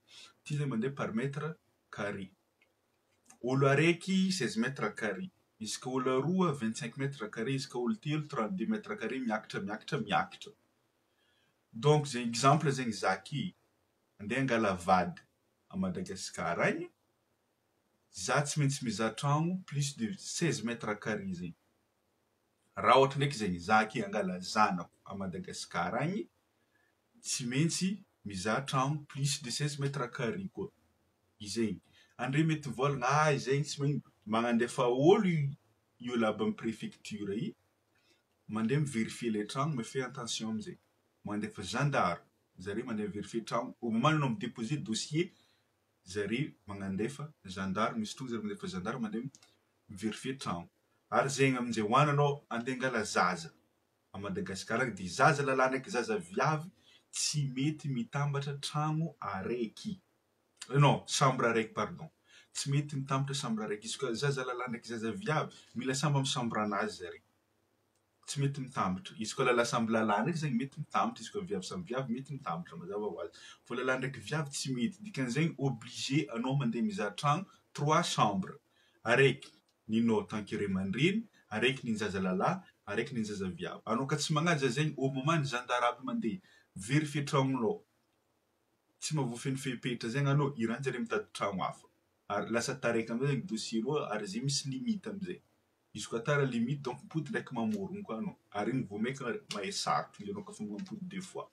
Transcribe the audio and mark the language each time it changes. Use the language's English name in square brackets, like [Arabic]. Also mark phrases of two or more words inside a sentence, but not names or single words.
[Malagasy] Ty zegny mandeha [French] par mètre carré. [Malagasy] Olo araiky 16 [French] mètres carré. [Malagasy] Izy ka olo aroa 25 [French] mètres carré, [Malagasy] izy ka olo telo 32 [French] mètres carré [Malagasy] miakatra. Donc zegny exemple zegny zaky andeha hangala vady a Madagasikara agny. Za tsy maintsy mizaha tragno [French] plus de 16 mètres carré [Malagasy] zegny. Raha ohatra ndraiky zegny zaky hangala zanako a Madagasikara agny, tsy maintsy mizaha tragno [French] plus de 16 mètres carré [Malagasy] koa. Izegny. Andre mety volagna izegny tsy magnino magnandefa olo io laba amin'ny préfecture i, mandeha miverifier le tragno, mifay attention am'zay. Mandefa gendarme, zare mandeha vérifier tragno. [French] Au moment [Malagasy] anao midéposer dossier, zare magnandefa gendarme, misy fotoagna zare mandefa gendarme mandeha miverifier tragno. Ary zegny amin'izay hoany anao andeha hangala zaza a Madagasikara agny, de zaza lalahy ndraiky zaza viavy tsy mety mitambatra tragno araiky. Non, chambre araiky pardon. Tsy mety mitambatra chambre araiky. Izy koa zaza lalahy ndraiky zaza viavy, mila samby amin'ny chambre anazy zare. Tsy mety mitambatra. Izy koa lalahy samby lalahy ndraiky zegny mety mitambatra, izy koa viavy samby viavy mety mitambatra mazava ho azy. Fô lalahy ndraiky viavy tsy mety. Dikan'izegny obligé anao mandeha mizaha tragno 3 chambres. Araiky ninao [French] tant que [Malagasy] ray aman-dreny, araiky nin zaza lalahy, araiky nin zaza viavy. Anao ka tsy magnaja zegny [French] au moment [Malagasy] ny gendarme aby mandeha vérifier tragnonao. Tsy mahavoafehy fepetra zegny anao, iranjare mitady tragno hafa. ary lasa taraiky amizay zegny dossier roa ary zay misy limite amizay. Izy koa tara limite donc mipody ndraiky mamorogno koa anao ary igny vao maika mahay sarotro ianao koa fa mampody 2 fois.